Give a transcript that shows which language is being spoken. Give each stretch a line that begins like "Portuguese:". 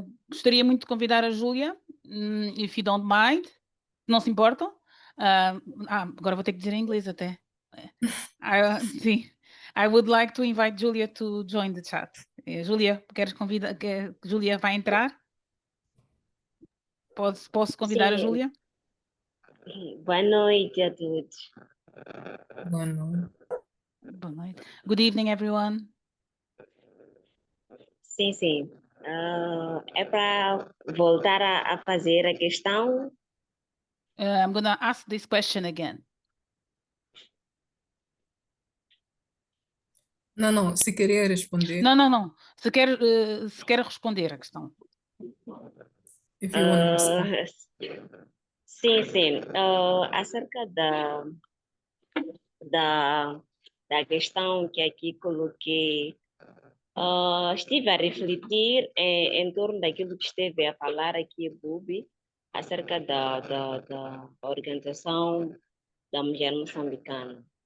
Portuguese: Gostaria muito de convidar a Júlia,
English: if you don't mind,
Portuguese: não se importam? Agora vou ter que dizer em inglês até. Sim.
English: I would like to invite Julia to join the chat.
Portuguese: Júlia, queres convidar? Júlia vai entrar? Posso convidar a Sim. Júlia? Boa noite a todos. Boa noite. Boa noite.
English: Good evening, everyone.
Portuguese: Sim, sim. É para voltar a fazer a questão.
English: I'm going to ask this question again.
Portuguese: Não, se queria responder. Não. Se quer responder a questão.
English: If you want to respond.
Portuguese: Sim. Acerca da questão que aqui coloquei, estive a refletir em torno daquilo que esteve a falar aqui, Bubi, acerca da organização da mulher moçambicana.